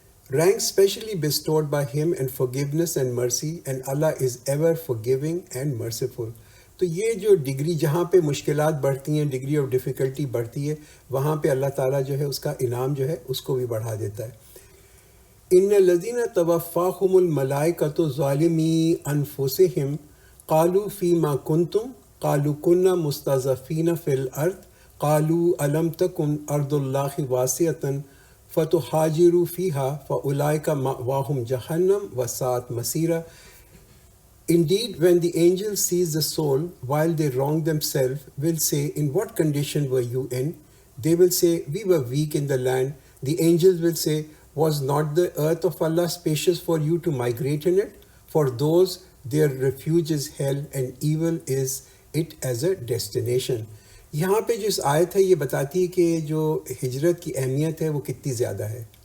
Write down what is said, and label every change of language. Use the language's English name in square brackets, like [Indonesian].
[English] Ranks specially bestowed by him and forgiveness and mercy, and Allah is ever forgiving and merciful. [Urdu] تو یہ جو degree جہاں پہ مشکلات بڑھتی ہیں، [English] degree of difficulty [Urdu] بڑھتی ہے، وہاں پہ اللہ تعالیٰ جو ہے اس کا انعام جو ہے اس کو بھی بڑھا دیتا ہے. [Arabic] ان الذین توفاہم الملائکۃ ظالمی انفسہم قالوا فیما کنتم قالوا کنا مستضعفین فی الارض قالوا الم تکن ارض اللہ واسعۃ فَتُحَاجِرُوا فِيهَا فَأُولَئِكَ مَأْوَاهُمْ جَهَنَّمُ وَسَاءَتْ مَصِيرًا. [English] Indeed, when the angel sees the soul while they wrong themselves, will say, in what condition were you in? They will say, we were weak in the land. The angels will say, was not the earth of Allah spacious for you to migrate in it? For those, their refuge is hell, and evil is it as a destination. [Urdu] یہاں پہ جو اس آیت ہے یہ بتاتی ہے کہ جو ہجرت کی اہمیت ہے وہ کتنی زیادہ ہے.